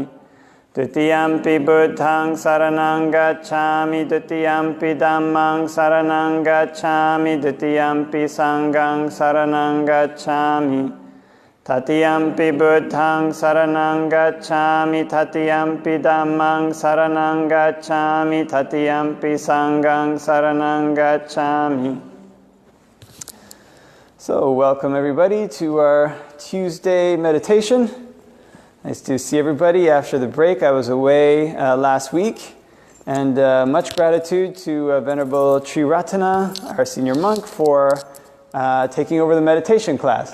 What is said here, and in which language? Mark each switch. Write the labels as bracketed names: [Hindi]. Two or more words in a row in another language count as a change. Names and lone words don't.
[Pali] Dutiyampi Buddhaṃ saranang gacchami, Dutiyampi Dhammāṃ saranang gacchami, Dutiyampi Sanghaṃ saranang gacchami. Tatiyampi Buddhaṃ saranang gacchami, Tatiyampi Dhammāṃ saranang gacchami, Tatiyampi Sanghaṃ saranang gacchami. [English] So, welcome everybody to our Tuesday meditation. Nice to see everybody after the break. I was away last week, and much gratitude to Venerable Triratana, our senior monk, for taking over the meditation class.